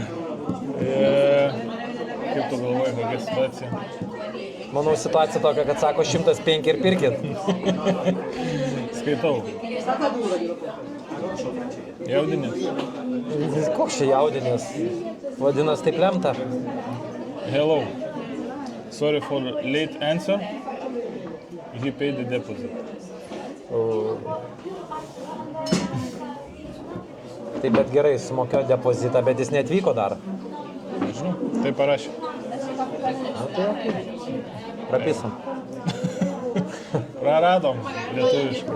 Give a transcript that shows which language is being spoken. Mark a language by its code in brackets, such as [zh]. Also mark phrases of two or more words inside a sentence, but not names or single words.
[lt] Kaip tu galvoji, kokia situacija? Manau, situacija tokia, kad sako 105 ir pirkit. Skaitau. Jaudinės. Koks čia jaudinės? Vadinas, taip lemta. [en] Hello. Sorry for late answer. He paid the deposit. [lt] Taip, bet gerai, sumokėjo depozitą, bet jis neatvyko dar. Nežinau, tai parašė. Na, tai okei. Prapisam. Praradom lietuviškai.